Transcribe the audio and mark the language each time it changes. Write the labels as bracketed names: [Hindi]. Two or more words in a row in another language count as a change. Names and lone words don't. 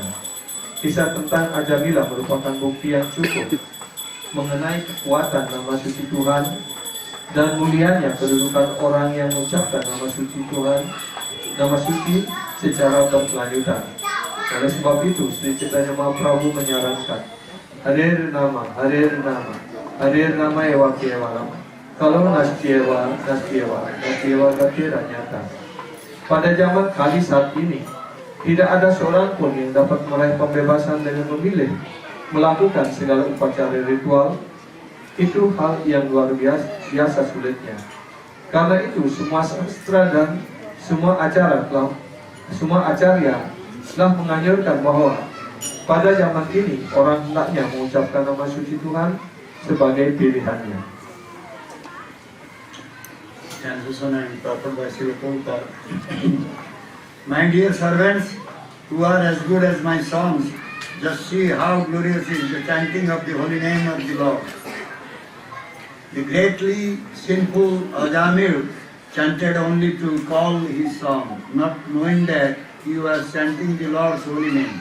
[Indonesian] Kisah tentang Ajamila merupakan bukti yang cukup mengenai kekuatan nama suci Tuhan dan mulianya kedudukan orang yang mengucapkan nama suci Tuhan, nama suci secara berkelanjutan. Oleh sebab itu, Sri Chaitanya Mahaprabhu menyarankan [Sanskrit] Harir Nama Ewa Kevalam. Kalau Nastyewa Gatira nyata. [Indonesian] Pada zaman Kali saat ini, tidak ada seorang pun yang dapat meraih pembebasan dengan memilih melakukan segala upacara ritual. Itu hal yang luar biasa sulitnya. Karena itu semua sastra dan semua acarya telah menganjurkan bahwa pada zaman ini orang hendaknya mengucapkan nama suci Tuhan sebagai pilihannya. [English] Translation and proper by Srila Prabhupada. My dear servants, who are as good as my sons, just see how glorious is the chanting of the holy name of the Lord. The greatly sinful Ajamil chanted only to call his song, not knowing that he was chanting the Lord's holy name.